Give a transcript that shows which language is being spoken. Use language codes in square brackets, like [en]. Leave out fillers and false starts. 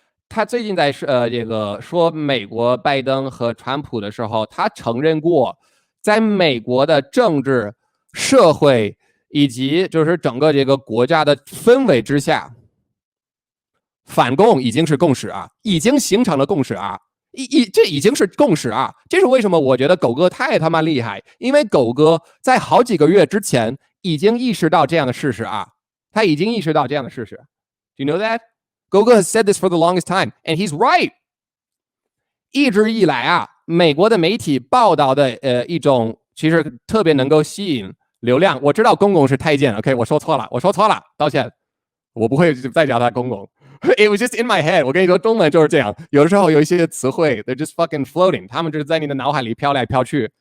[zh] 他最近在这个说美国拜登和川普的时候，他承认过，在美国的政治、社会以及就是整个这个国家的氛围之下，反共已经是共识啊，已经形成了共识啊，这已经是共识啊。这是为什么？我觉得狗哥太他妈厉害，因为狗哥在好几个月之前已经意识到这样的事实啊，他已经意识到这样的事实。 [en] Do you know that? Gogo has said this for the longest time, and he's right. [zh] 一直以来啊，美国的媒体报道的一种其实特别能够吸引流量。我知道公公是太监 ，OK， 我说错了，道歉，我不会再叫他公公。 [en] It was just in my head。 [zh] 我跟你说，中文就是这样，有的时候有一些词汇 ， [en] they're just fucking floating， [zh] 他们就是在你的脑海里飘来飘去。